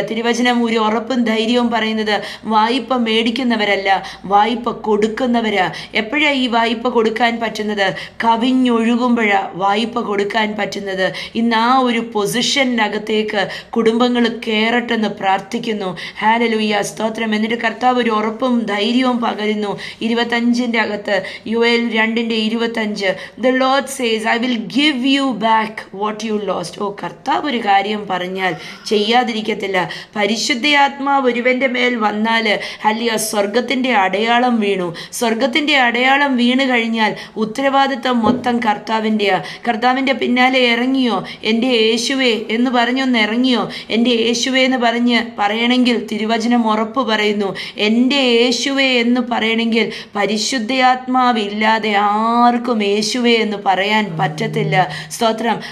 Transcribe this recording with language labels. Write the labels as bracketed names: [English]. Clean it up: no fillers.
[Malayalam] തിരുവചനം ഒരു ഉറപ്പും ധൈര്യവും പറയുന്നത്, വായ്പ മേടിക്കുന്നവരല്ല, വായ്പ കൊടുക്കുന്നവരാ. എപ്പോഴാ ഈ വായ്പ കൊടുക്കാൻ പറ്റുന്നത്? കവിഞ്ഞൊഴുകുമ്പോഴാ വായ്പ കൊടുക്കാൻ പറ്റുന്നത്. ഇന്ന് ആ ഒരു പൊസിഷനകത്തേക്ക് കുടുംബങ്ങൾ കയറട്ടെന്ന് പ്രാർത്ഥിക്കുന്നു. ഹല്ലേലൂയ. സ്തോത്രം. എന്നിട്ട് കർത്താവ് ഒരു ഉറപ്പും ധൈര്യവും പകരുന്നു. [English] 25 [Malayalam] അകത്ത് യോവേൽ [English] 2:25, The Lord says, I will give you back what you lost. [Malayalam] ഓ, കർത്താവ് ഒരു കാര്യം പറഞ്ഞാൽ ചെയ്യാതിരിക്കത്തില്ല. പരിശുദ്ധാത്മാവ് ഒരുവൻ്റെ മേൽ വന്നാൽ ഹല്ലേലൂയ, സ്വർഗത്തിൻ്റെ അടയാളം വീണു. സ്വർഗത്തിൻ്റെ അടയാളം വീണ് കഴിഞ്ഞാൽ ഉത്തരവാദിത്വം മൊത്തം കർത്താവിൻ്റെ പിന്നാലെ ഇറങ്ങിയോ? എൻ്റെ യേശുവേ എന്ന് പറഞ്ഞൊന്ന് ഇറങ്ങിയോ? എൻ്റെ യേശുവേ എന്ന് പറയണമെങ്കിൽ തിരുവചനം ഉറപ്പ് പറയുന്നു, എൻ്റെ യേശുവേ എന്ന് പറയണമെങ്കിൽ പരിശുദ്ധാത്മാവില്ലാതെ ആർക്കും യേശുവേ എന്ന് പറയാൻ പറ്റത്തില്ല. സ്തോത്രം.